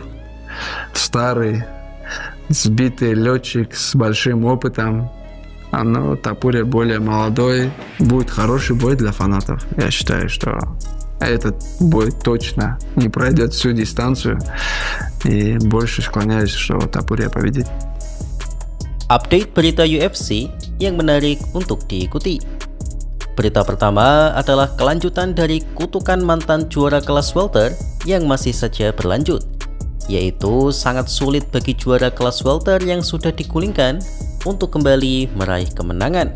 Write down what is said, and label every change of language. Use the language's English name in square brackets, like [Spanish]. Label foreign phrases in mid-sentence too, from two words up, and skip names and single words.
[Russian] Старый, сбитый летчик с большим опытом. Но Топурия более молодой. Будет хороший бой для фанатов. Я считаю, что этот бой точно не пройдет всю дистанцию. И больше склоняюсь, что Топурия победит. [Indonesian] Update berita UFC yang menarik untuk diikuti. Berita pertama adalah kelanjutan dari kutukan mantan juara kelas welter yang masih saja berlanjut, yaitu sangat sulit bagi juara kelas welter yang sudah digulingkan untuk kembali meraih kemenangan.